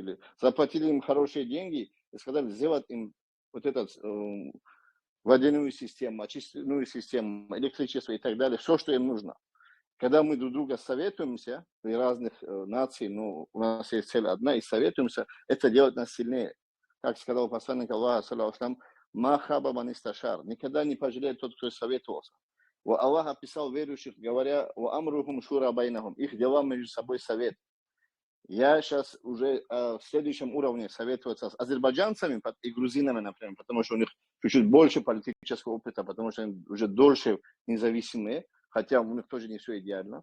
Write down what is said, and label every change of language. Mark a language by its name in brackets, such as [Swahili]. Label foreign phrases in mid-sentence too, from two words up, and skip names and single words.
[Russian] Заплатили им хорошие деньги и сказали сделать им вот этот водяную систему, очистную систему, электричество и так далее, все, что им нужно. Когда мы друг друга советуемся, при разных наций, ну, у нас есть цель одна, и советуемся, это делает нас сильнее. Как сказал посланник Аллаха, [Arabic] صلى الله ما خاب من استشار, [Russian] никогда не пожалеет тот, кто советовался. Аллах описал верующих, говоря, [Arabic] أمرهم شورى بينهم, [Russian] их дела между собой совет. Я сейчас уже в следующем уровне советоваться с азербайджанцами и грузинами, например, потому что у них чуть-чуть больше политического опыта, потому что они уже дольше независимые, хотя у них тоже не все идеально.